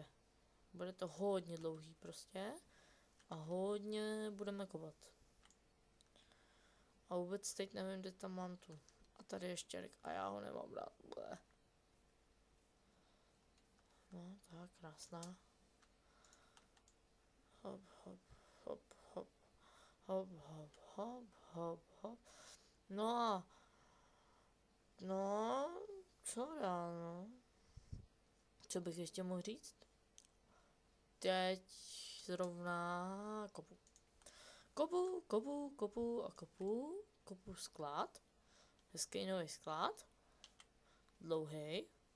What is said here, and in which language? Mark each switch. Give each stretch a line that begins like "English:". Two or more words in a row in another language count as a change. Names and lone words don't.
Czech: Bude to hodně dlouhý prostě. A hodně budeme kopat. A vůbec teď nevím, kde tam mám tu. A tady je štěrk a já ho nemám rád. Bleh. No, tak, krásná. Hop, hop, hop, hop. Hop, hop, hop, hop, hop. No, Co dál, no? Co bych ještě mohl říct? Teď zrovna kopu. Kopu sklad. Hezký nový sklad. Dlouhý.